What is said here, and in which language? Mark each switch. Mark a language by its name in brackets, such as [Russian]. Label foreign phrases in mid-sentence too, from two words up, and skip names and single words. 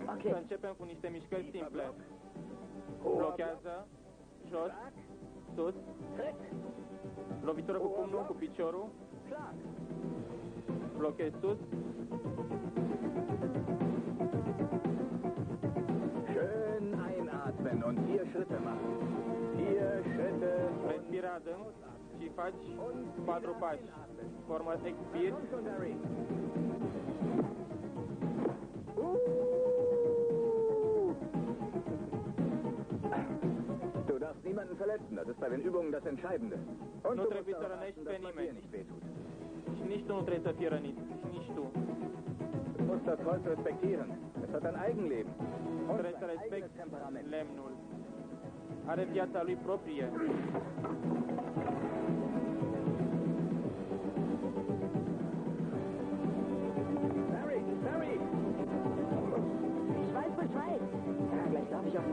[Romanian] Să începem cu niște mișcări simple. Blochează, jos, sus, lovitură cu pumnul, cu piciorul, blochezi sus, [German] Schön einatmen und 4 Schritte machen. 4 Schritte. [Romanian] respira adânc și faci 4 pași. Formă expir, [German] Du darfst niemanden verletzen, das ist bei den Übungen das Entscheidende. Und [Romanian] Nu [German] du [Romanian] trebuie [German] musst [Romanian] să [German] darauf [Romanian] rănești [German] achten, [Romanian] pe [German] dass man dir [Romanian] nimeni. [German] nicht wehtut. [Romanian] Și nici tu nu trebuie să fii rănit. Și nici tu. [German] Du musst das Holz respektieren. Es hat ein Eigenleben. Und [Romanian] Trebuie să [German] sein eigenes [Romanian] respecti [German] Temperament. [Romanian] lemnul. Are viața lui proprie. [German] Barry, Barry! Ich weiß Bescheid. Ja, gleich darf ich auf den